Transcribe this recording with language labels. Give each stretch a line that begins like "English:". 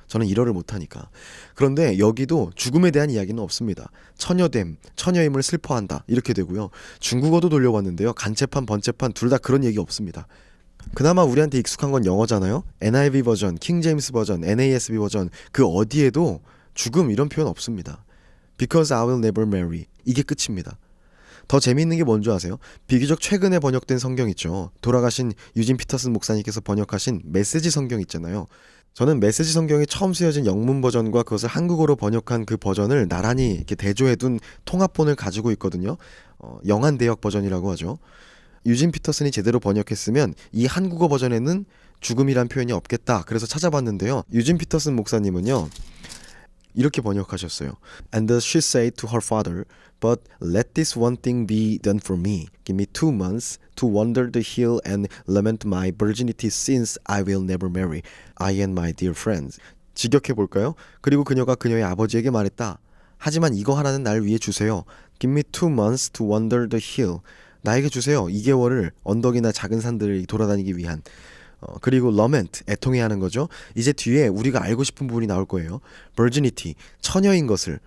Korean: 저는 일어를 못하니까. 그런데 여기도 죽음에 대한 이야기는 없습니다. 처녀됨, 처녀임을 슬퍼한다, 이렇게 되고요. 중국어도 돌려봤는데요, 간체판, 번체판 둘 다 그런 얘기 없습니다. 그나마 우리한테 익숙한 건 영어잖아요. NIV 버전, 킹제임스 버전, NASB 버전, 그 어디에도 죽음 이런 표현 없습니다.
English: Because I will never marry,
Korean: 이게 끝입니다. 더 재미있는 게 뭔지 아세요? 비교적 최근에 번역된 성경 있죠. 돌아가신 유진 피터슨 목사님께서 번역하신 메시지 성경 있잖아요. 저는 메시지 성경이 처음 쓰여진 영문 버전과 그것을 한국어로 번역한 그 버전을 나란히 이렇게 대조해둔 통합본을 가지고 있거든요. 영한대역 버전이라고 하죠. 유진 피터슨이 제대로 번역했으면 이 한국어 버전에는 죽음이란 표현이 없겠다. 그래서 찾아봤는데요, 유진 피터슨 목사님은요, 이렇게 번역하셨어요.
English: And she said to her father, But let this one thing be done for me. Give me 2 months to wander the hill and lament my virginity since I will never marry. I and my dear friends.
Korean: 직역해볼까요? 그리고 그녀가 그녀의 아버지에게 말했다. 하지만 이거 하나는 날 위해 주세요.
English: Give me 2 months to wander the hill.
Korean: 나에게 주세요. 2개월을 언덕이나 작은 산들을 돌아다니기 위한. 그리고 lament, 애통해야 하는 거죠. 이제 뒤에 우리가 알고 싶은 부분이 나올 거예요. virginity, 처녀인 것을.